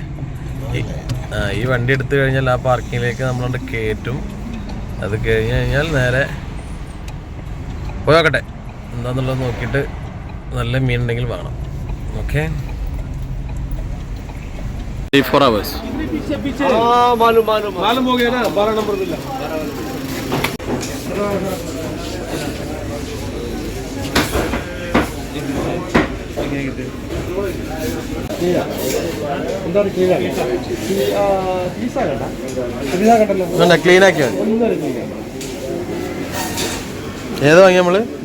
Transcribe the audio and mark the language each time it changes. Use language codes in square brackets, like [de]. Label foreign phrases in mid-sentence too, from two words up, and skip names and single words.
[ml] ഈ വണ്ടി എടുത്തു കഴിഞ്ഞാൽ ആ പാർക്കിങ്ങിലേക്ക് നമ്മളോട് കയറ്റും. അത് കഴിഞ്ഞ് കഴിഞ്ഞാൽ നേരെ പോയോക്കട്ടെ എന്താന്നുള്ളത് നോക്കിയിട്ട് നല്ല മീൻ ഉണ്ടെങ്കിൽ വേണം. [en] ഓക്കെ, 4 hours. [hi] मालूम हो गया ना, 12 नंबर मिला. [ml] ക്ലീൻ ആക്കിയാൽ ഏത് വാങ്ങി നമ്മള്?